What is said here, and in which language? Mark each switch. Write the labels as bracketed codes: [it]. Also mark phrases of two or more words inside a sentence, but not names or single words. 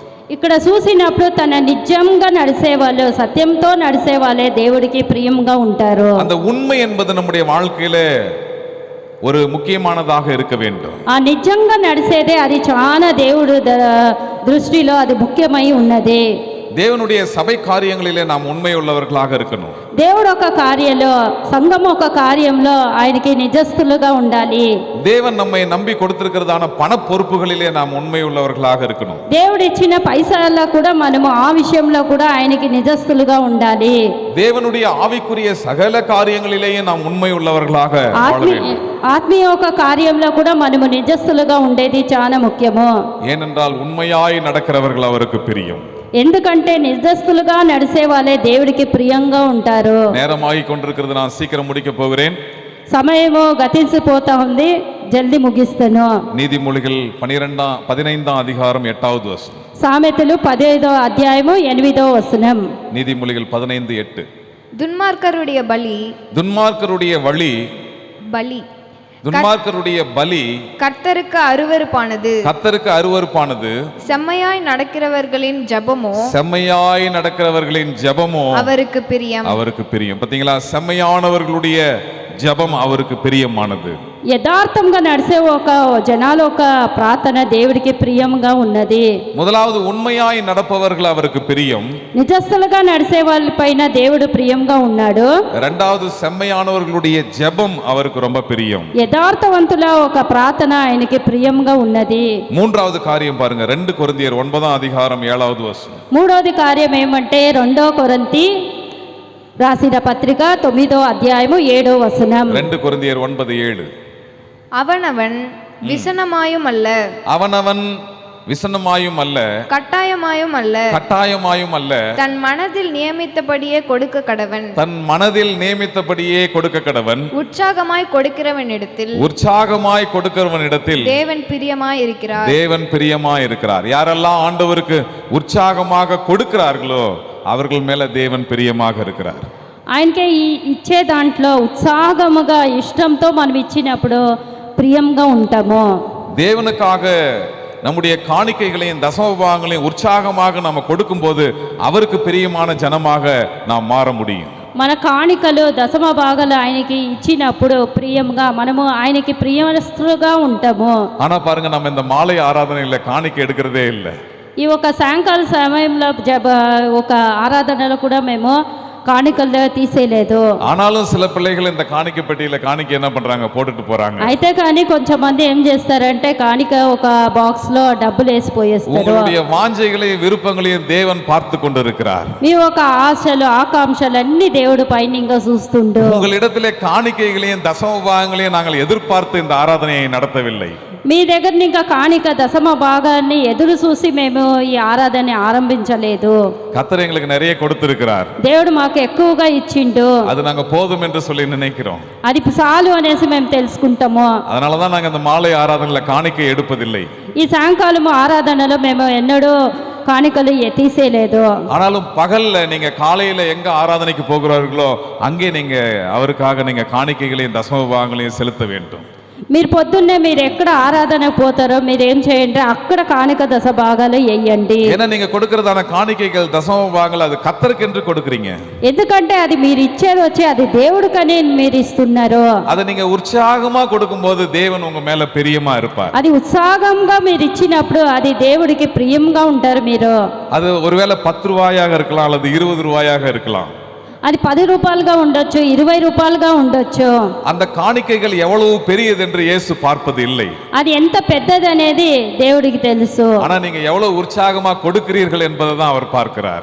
[te] ఇక్కడ చూసినప్పుడు తన నిజంగా నడిసే వాళ్ళు, సత్యంతో నడిసే వాళ్ళే దేవుడికి ప్రియంగా ఉంటారు. [ta] அந்த உண்மை என்பது நம்முடைய வாழ்க்கையில ஒரு முக்கியமானதாக இருக்க வேண்டும். [te] ఆ నిజంగా నడిసేదే అది చాలా దేవుడు దృష్టిలో అది ముఖ్యమై ఉన్నది. [ta] தேவனுடைய சபை காரியங்களிலே நாம் உண்மை உள்ளவர்களாக இருக்கணும். [te] దేవుడు ఒక కార్యంలో, సంఘం ఒక కార్యంలో ఆయనకి నిజస్థులుగా ఉండాలి. [ta] தேவன் நம்மை நம்பி கொடுத்திருக்கிறதான பண பொறுப்புகளிலே நாம் உண்மை உள்ளவர்களாக இருக்கணும். [te] దేవుడు ఇచ్చిన పైసల్లో కూడా మనము ఆ విషయంలో కూడా ఆయనకి నిజస్థులుగా ఉండాలి. [ta] தேவனுடைய ஆவிக்குரிய சகல காரியங்களிலேயே நாம் உண்மை உள்ளவர்களாக வாழ வேண்டும். [te] ఆత్మీయ ఒక కార్యంలో కూడా మనము నిజస్థులుగా ఉండేది చాలా ముఖ్యము. [ta] ஏனென்றால் உண்மையாய் நடக்கிறவர்கள் அவருக்கு பிரியம். [te] ఎందుకంటే నిజస్థులుగా నడిసే వాళ్ళే దేవుడికి ప్రియంగా ఉంటారు. [ta] நேரமாகி கொண்டிருக்கிறது, நான் சீக்கிரம் முடிக்க போகிறேன். [te] సమయము గతించిపోతా ఉంది, జల్దీ ముగిస్తాను. [ta] நீதிமொழிகள் 15ஆம் அதிகாரம் 8வது வசனம். [te] సామెతలు 15వ అధ్యాయము 8వ వచనం. [ta] நீதிமொழிகள் 15:8. துன்மார்க்கருடைய வழி துன்மார்க்கருடைய பலி கர்த்தருக்கு அருவருப்பானது. கர்த்தருக்கு அருவருப்பானது. செம்மையாய் நடக்கிறவர்களின் ஜெபமோ செம்மையாய் நடக்கிறவர்களின் ஜெபமோ அவருக்கு பிரியம். அவருக்கு பிரியம். பாத்தீங்களா, செம்மையானவர்களுடைய ஜெபம் அவருக்கு பிரியமானது. [te] యథార్థంగా నడిచే ఒక జనాల ఒక ప్రార్థన దేవుడికి ప్రియంగా ఉన్నది. [ta] முதலாவது உண்மையாய் நடப்பவர்கள் அவருக்கு பிரியம். [te] నిజస్థలుగా నడిచే వాళ్ళపైన దేవుడు ప్రియంగా ఉన్నాడు. [ta] இரண்டாவது செம்மையானவர்களுடைய ஜெபம் அவருக்கு ரொம்ப பிரியம். [te] యథార్థవంతుల ఒక ప్రార్థన ఆయనకి ప్రియంగా ఉన్నది. [ta] மூன்றாவது காரியம் பாருங்க, 2 கொரிந்தியர் 9ஆம் அதிகாரம் 7வது வசனம். [te] మూడోది కార్యం ఏమంటే 2 కొరింథీ రాసిన పత్రిక 9వ అధ్యాయము 7వ వచనం. [ta] 2 கொரிந்தியர் 9:7. அவனவன் விசனமாயும் அல்ல, அவனவன் விசனமாயும் அல்ல, கட்டாயமாயும் அல்ல, கட்டாயமாயும் அல்ல, தன் மனதில் நியமித்தபடியே கொடுக்க கடவன். தன் மனதில் நியமித்தபடியே கொடுக்க கடவன். உற்சாகமாய் கொடுக்கிறவனிடத்தில் உற்சாகமாய் கொடுக்கிறவனிடத்தில் தேவன் பிரியமாய் இருக்கிறார். தேவன் பிரியமாய் இருக்கிறார். யாரெல்லாம் ஆண்டவருக்கு உற்சாகமாக கொடுக்கிறார்களோ அவர்கள் மேல தேவன் பிரியமாக இருக்கிறார். [te] ఆయనకే ఇచ్చే దాంట్లో ఉత్సాహముగా ఇష్టంతో మనం ఇచ్చినప్పుడు ప్రియంగా ఉంటాము. [ta] தேவனுக்காக நம்முடைய காணிக்கைகளையும் தசமபாகங்களையும் உற்சாகமாக நாம கொடுக்கும்போது அவருக்கு பிரியமான ஜனமாக நாம் மாற முடியும். [te] మన కాணிకలు దశమ భాగాలు ఆయనకి ఇచ్చినప్పుడు ప్రియంగా మనము ఆయనకి ప్రియమస్తులుగా ఉంటాము. [ta] ஆனா பாருங்க, நம்ம இந்த மாலை ஆராதனையில காணிக்கை எடுக்கிறதே இல்லை. [te] ఈ ఒక సాయంకాల సమయంలో ఒక ఆరాధనలో కూడా మేము కాணிకలు తీసేయలేదు. [ta] ஆனாலும் சில பிள்ளைகள் இந்த காணிக்கை பெட்டியில காணிக்கை என்ன பண்றாங்க, போட்டுட்டு போறாங்க. [te] అయితే కానీ కొంచెంమంది ఏం చేస్తారంటే కాணிక ఒక బాక్స్ లో డబ్బులు వేసిపోయేస్తారు. [ta] உங்களுடைய வாஞ்சைகளையும் விருப்பங்களையும் தேவன் பார்த்து கொண்டிருக்கிறார். [te] మీ ఒక ఆశలు ఆకాంక్షలు అన్ని దేవుడు పైన ఇంకా చూస్తుండు. [ta] உங்களிடத்திலே காணிக்கைகளையும் தசமபாகங்களையும் நாங்கள் எதிர்பார்த்து இந்த ஆராதனையை நடத்தவில்லை. [te] మీ దగ్గర ఇంకా కాணிక దశమ భాగాన్ని ఎదురు చూసి మేము ఈ ఆరాధన ఆరంభించలేదు. [ta] கர்த்தர் எங்களுக்கு நிறைய கொடுத்திருக்கிறார். [te] దేవుడు మాకు ఎక్కువగా ఇచ్చిండు. [ta] அது நாங்க போதும் என்று சொல்லி நினைக்கிறோம். [te] అది చాలు అనేసి మేము తెలుసుకుంటాము. [ta] அதனாலதான் நாங்க இந்த மாலை ஆராதனையில காணிக்கை எடுப்பதில்லை. [te] ఈ సాయంకాలం ఆరాధనలో మేము ఎన్నడూ కాணிకలు తీసేయలేదు. [ta] ஆனாலும் பகல்ல நீங்க காலையில எங்க ஆராதனைக்கு போகிறார்களோ அங்கே நீங்க அவருக்காக நீங்க காணிக்கைகளையும் தசமபாகங்களையும் செலுத்த வேண்டும். [te] మీరు పొద్దున్నే మీరు ఎక్కడ ఆరాధన పోతారో మీరు ఏం చేయండి, అక్కడ కాணிక దశ భాగాలు వేయండి. [ta] ஏன்னா நீங்க கொடுக்கிறதான காணிக்கைகள் தசமபாகங்கள் அது கர்த்தருக்கு என்று கொடுக்கிறீங்க. [te] ఎందుకంటే అది మీరు ఇచ్చేది వచ్చి అది దేవుడికని మీరు ఇస్తున్నారు. [ta] அதை நீங்க உற்சாகமா கொடுக்கும்போது தேவன் உங்க மேல பிரியமா இருப்பார். [te] అది ఉత్సాహంగా మీరు ఇచ్చినప్పుడు అది దేవుడికి ప్రియంగా ఉంటారు మీరు. [ta] அது ஒருவேளை 10 ரூபாயாக இருக்கலாம் அல்லது 20 ரூபாயாக இருக்கலாம். [te] అది 10 రూపాయలుగా ఉండొచ్చు, 20 రూపాయలుగా ఉండొచ్చు. [ta] அந்த காணிக்கைகள் எவ்வளவு பெரியது என்று இயேசு பார்ப்பது இல்லை. [te] అది ఎంత పెద్దది అనేది దేవుడికి తెలుసు. [ta] ஆனா நீங்க எவ்வளவு உற்சாகமா கொடுக்கிறீர்கள் என்பதை தான் அவர் பார்க்கிறார்.